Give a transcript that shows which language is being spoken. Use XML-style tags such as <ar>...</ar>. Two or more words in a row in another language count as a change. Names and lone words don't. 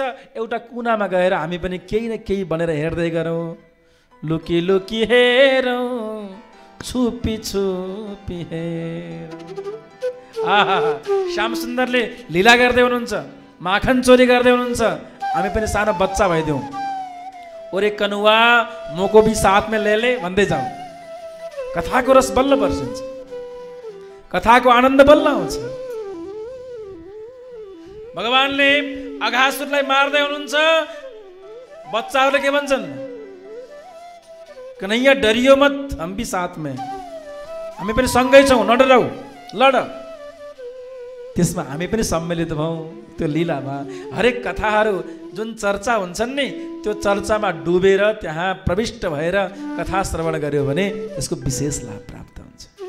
<ne>एउटा कुनामा गएर हामी पनि केही न केही बनेर हेर्दै गरौँ। लुकी लुकी हेरौँ, छुपी छुपी हेरौँ। श्याम सुन्दरले लीला गर्दै हुनुहुन्छ, माखन चोरी गर्दै हुनुहुन्छ। हामी पनि सानो बच्चा भइदिउँ।</ne> <hi>ओरे कनुवा मोको भी साथ में ले</hi> <ne>भन्दै जाउँ। कथाको रस बल्ल बर्सिन्छ, कथाको आनन्द बल्ल आउँछ। भगवानले अघासुरलाई मार्दै हुनुहुन्छ। बच्चाहरूले के भन्छन्?</ne> <hi>कन्हैया डरियो मत, हम भी साथ में,</hi> <ne>हामी पनि सँगै छौँ, नडराऊ, लड। त्यसमा हामी पनि सम्मिलित भयौँ त्यो लीलामा। हरेक कथाहरू जुन चर्चा हुन्छन् नि, त्यो चर्चामा डुबेर त्यहाँ प्रविष्ट भएर कथा श्रवण गर्यो भने त्यसको विशेष लाभ प्राप्त हुन्छ।</ne>